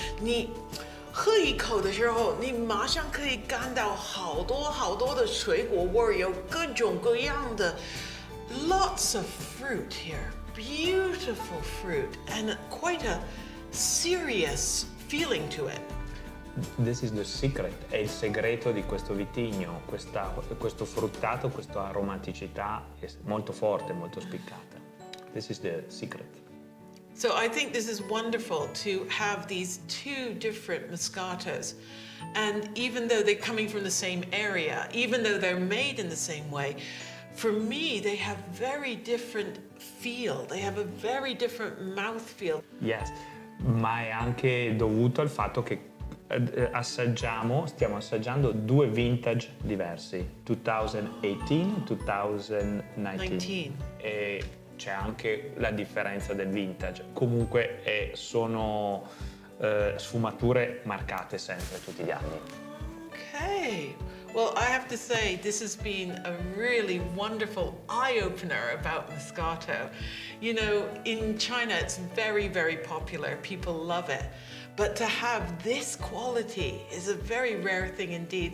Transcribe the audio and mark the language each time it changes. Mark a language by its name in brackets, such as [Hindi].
[Chinese] 你喝一口的时候，你马上可以感到好多好多的水果味儿，有各种各样的 [English] lots of fruit here, beautiful fruit and quite a serious feeling to it. This is the secret, [Italian] è il segreto di questo vitigno, questo fruttato, questa aromaticità è molto forte, molto spiccata. [English] This is the secret. So I think this is wonderful to have these two different Moscatos. And even though they're coming from the same area, even though they're made in the same way, for me, they have very different feel. They have a very different mouthfeel. [Italian] Yes, ma è anche dovuto al fatto che stiamo assaggiando due vintage diversi, 2018-2019. E c'è anche la differenza del vintage. Comunque sono sfumature marcate sempre tutti gli anni. [English] Okay. Well, I have to say, this has been a really wonderful eye-opener about Moscato. You know, in China, it's very, very popular. People love it. But to have this quality is a very rare thing indeed.